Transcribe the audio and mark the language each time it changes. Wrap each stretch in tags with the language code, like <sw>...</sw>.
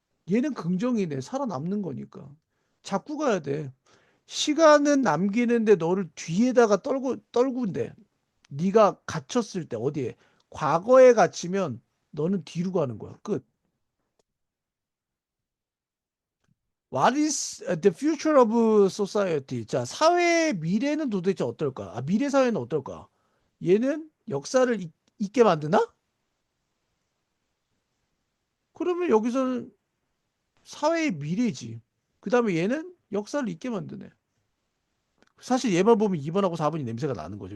<ko>얘는 긍정이네. 살아남는 거니까. 잡고 가야 돼. 시간은 남기는데 너를 뒤에다가 떨군데 네가 갇혔을 때 어디에 과거에 갇히면 너는 뒤로 가는 거야. 끝.</ko> <en>What is the future of society?</en> <ko>자, 사회의 미래는 도대체 어떨까? 아, 미래 사회는 어떨까? 얘는 역사를 잊게 만드나? 그러면 여기서는 사회의 미래지. 그 다음에 얘는 역사를 잊게 만드네. 사실 얘만 보면 2번하고 4번이 냄새가 나는 거죠.</ko>